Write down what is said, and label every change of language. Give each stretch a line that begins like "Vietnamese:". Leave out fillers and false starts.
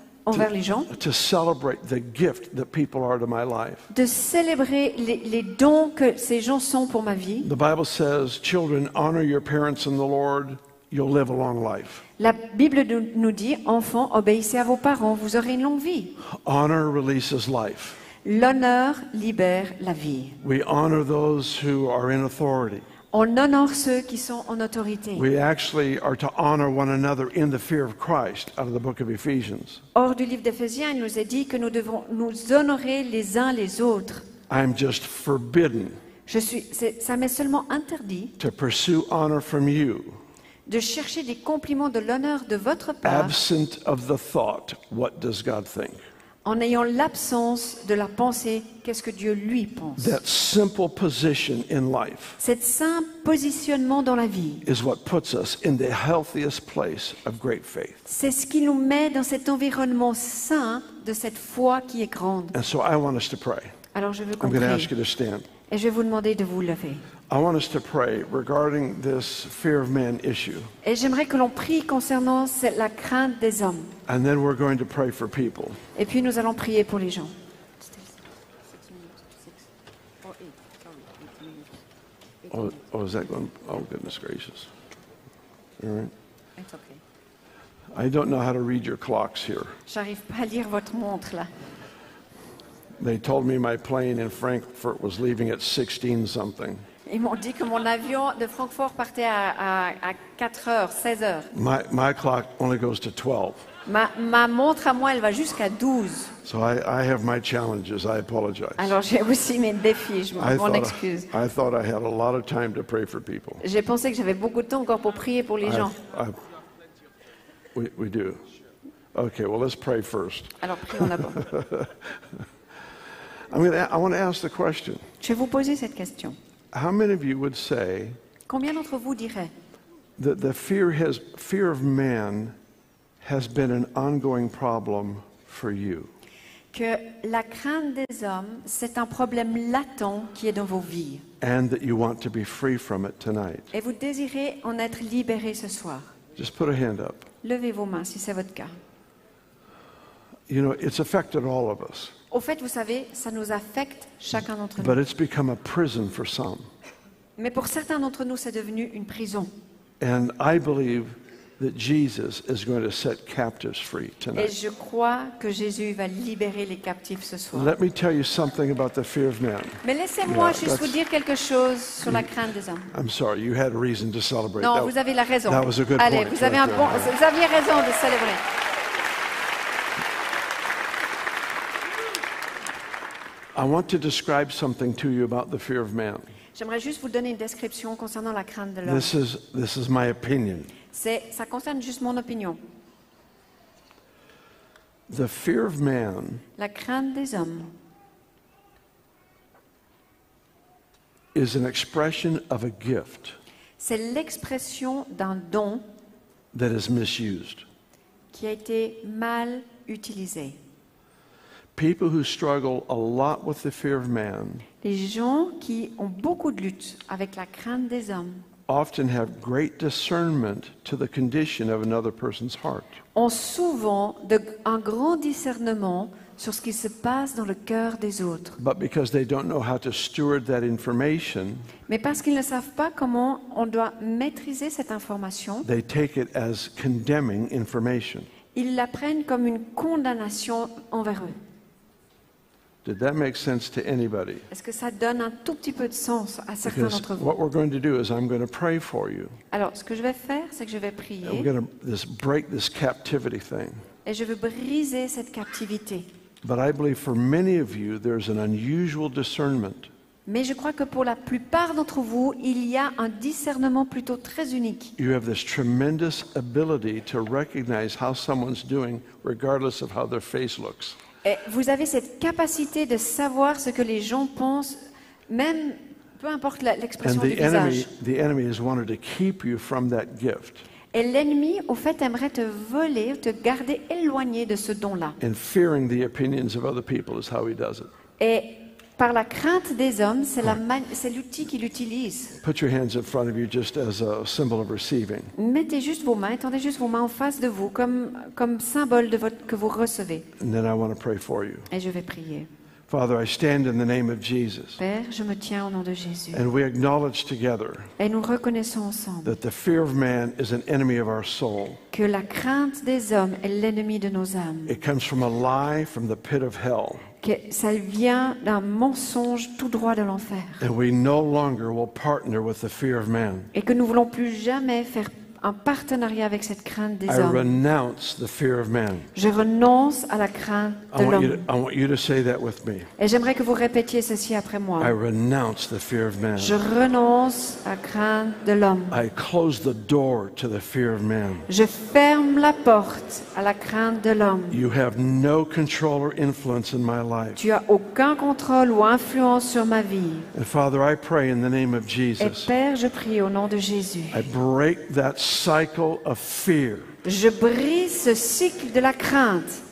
French: envers les gens,
English: to celebrate the gift that people are to my life.
French: de célébrer les dons que ces gens sont pour ma vie.
English: The Bible says, children, honor your parents in the Lord, you'll live a long life.
French: La Bible nous dit, enfants, obéissez à vos parents, vous aurez une longue vie.
English: Honor releases life.
French: L'honneur libère la vie.
English: We honor those who are in authority.
French: On honore ceux qui sont en autorité.
English: We actually are to honor one another in the fear of Christ, out of the book of Ephesians.
French: Hors du livre d'Éphésiens, il nous est dit que nous devons nous honorer les uns les autres.
English: I'm just forbidden
French: Ça m'est seulement interdit
English: to pursue honor from you,
French: de chercher des compliments de l'honneur de votre part
English: absent of the thought, what does God think?
French: en ayant l'absence de la pensée, qu'est-ce que Dieu lui pense.
English: That simple position in life
French: Cet simple positionnement dans la vie,
English: is what puts us in the healthiest place of great faith.
French: c'est ce qui nous met dans cet environnement sain de cette foi qui est grande.
English: And so I want us to pray.
French: Alors je veux qu'on
English: I'm going to ask
French: prie
English: you to stand.
French: et je vais vous demander de vous lever.
English: I want us to pray regarding this fear of man issue.
French: Et j'aimerais que l'on prie concernant la crainte des hommes.
English: And then we're going to pray for people.
French: Et puis nous allons prier pour les gens.
English: Oh, is that going? Oh, goodness gracious. All right. I don't know how to read your clocks here.
French: J'arrive pas à lire votre montre là.
English: They told me my plane in Frankfurt was leaving at 16 something.
French: Ils m'ont dit que mon avion de Francfort partait à 4 heures, 16 heures.
English: My clock only goes to 12.
French: Ma montre à moi, elle va jusqu'à 12.
English: So I have my challenges. I apologize.
French: Alors j'ai aussi mes défis, je m'en excuse.
English: I thought I had a lot of time to pray for people.
French: J'ai pensé que j'avais beaucoup de temps encore pour prier pour les gens.
English: We do. Okay, well, let's pray first.
French: Alors prions d'abord.
English: I want to ask the question.
French: Je vais vous poser cette question.
English: How many of you would say
French: Combien d'entre vous diraient
English: that the fear of man has been an ongoing problem for you?
French: que la crainte des hommes, c'est un problème latent qui est dans vos vies.
English: And that you want to be free from it tonight?
French: Et vous désirez en être libéré ce soir.
English: Just put a hand up.
French: Levez vos mains si c'est votre cas.
English: You know, it's affected all of us.
French: Au fait, vous savez, ça nous affecte chacun d'entre
English: But
French: nous.
English: it's become a prison for some.
French: Mais pour certains d'entre nous, c'est devenu une prison.
English: And I believe that Jesus is going to set captives free
French: Et
English: tonight.
French: je crois que Jésus va libérer les captifs ce soir.
English: Let me tell you something about the fear of man.
French: Mais laissez-moi
English: Yeah,
French: juste
English: that's-
French: vous dire quelque chose sur la crainte des hommes.
English: I'm sorry, you had a reason to celebrate.
French: Non,
English: That-
French: vous avez la raison.
English: that was a good
French: Allez,
English: point
French: vous aviez
English: right there.
French: vous aviez raison de célébrer.
English: I want to describe something to you about the fear of man.
French: J'aimerais juste vous donner une description concernant la crainte de l'homme.
English: This is my opinion.
French: Ça concerne juste mon opinion.
English: The fear of man
French: La crainte des hommes
English: is an expression of a gift
French: c'est l'expression d'un don
English: that is misused.
French: qui a été mal utilisé.
English: People who struggle a lot with the fear of man
French: Les gens qui ont beaucoup de lutte avec la crainte des hommes
English: often have great discernment to the condition of another person's heart.
French: ont souvent un grand discernement sur ce qui se passe dans le cœur des autres.
English: But because they don't know how to steward that information,
French: Mais parce qu'ils ne savent pas comment on doit maîtriser cette information,
English: they take it as condemning information.
French: ils la prennent comme une condamnation envers eux.
English: Did that make sense to anybody?
French: Est-ce que ça donne un tout petit peu de sens à certains
English: Because
French: d'entre vous?
English: what we're going to do is I'm going to pray for you.
French: Alors, ce que je vais faire, c'est que je vais
English: And
French: prier
English: we're going to break this captivity thing.
French: et je veux briser cette captivité.
English: But I believe for many of you, there's an unusual discernment.
French: Mais je crois que pour la plupart d'entre vous, il y a un discernement plutôt très unique.
English: You have this tremendous ability to recognize how someone's doing, regardless of how their face looks.
French: Et vous avez cette capacité de savoir ce que les gens pensent, même peu importe
English: And
French: l'expression du
English: the
French: visage.
English: enemy has wanted to keep you from that gift.
French: Et l'ennemi, au fait, aimerait te voler, te garder éloigné de ce don-là.
English: And fearing the opinions of other people is how he does it.
French: Et par la crainte des hommes, c'est l'outil qu'il utilise.
English: Put your hands in front of you just as a symbol of receiving.
French: Mettez juste vos mains, étendez juste vos mains en face de vous, comme symbole de que vous recevez.
English: And then I want to pray for you.
French: Et je vais prier.
English: Father, I stand in the name of Jesus.
French: Père, je me tiens au nom de Jésus.
English: And we acknowledge together
French: Et nous reconnaissons ensemble
English: that the fear of man is an enemy of our soul.
French: que la crainte des hommes est l'ennemi de nos âmes.
English: It comes from a lie from the pit of hell.
French: Que ça vient d'un mensonge tout droit de l'enfer.
English: And we no longer will partner with the fear of man.
French: Et que nous voulons plus jamais faire un partenariat avec cette crainte des
English: I
French: hommes.
English: renounce the fear of man.
French: Je renonce à la crainte de l'homme.
English: I want you to say that with me.
French: Et j'aimerais que vous répétiez ceci après moi.
English: I renounce the fear of man.
French: Je renonce à la crainte de l'homme.
English: I close the door to the fear of man.
French: Je ferme la porte à la crainte de l'homme.
English: You have no control or influence in my life.
French: Tu as aucun contrôle ou influence sur ma vie.
English: And Father, I pray in the name of
French: Et Jesus. Père, je prie au nom de Jésus.
English: I break that cycle of fear
French: Je brise ce cycle de la crainte